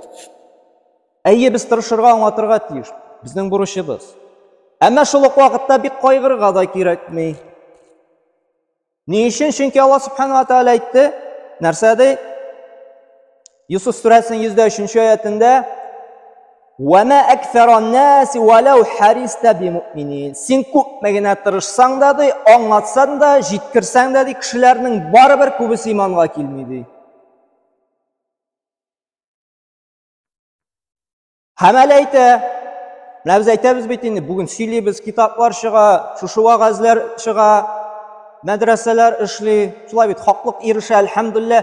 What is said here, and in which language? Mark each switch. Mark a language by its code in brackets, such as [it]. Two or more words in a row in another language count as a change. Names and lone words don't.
[tt] Әйе, без тырышырга, аңлатырга тиеш. Безнең бурычыбыз. Әмма шул ук вакытта бик кайгырырга да кирәкми. Ни өчен? Чөнки Аллаһ [ar] سبحانه وتعالى [tt] әйтте, нәрсәдә? Юсуф сүрәсенең 103-нче аятында: [ar] "وما أكثر الناس ولو حرصت بمؤمنين." [tt] Син күпме генә тырышсаң да, аңлатсаң да, җиткерсәң дә, кешеләрнең барыбер күбесе иманга килми ди. Һәм әле әйтә, менә без әйтәбез бит инде, бүген сөйлибез, китаплар чыга, шушы вагазлар чыга, мәдрәсәләр эшли, шулай бит хаклык ирешә, әлхәмдүлилләh.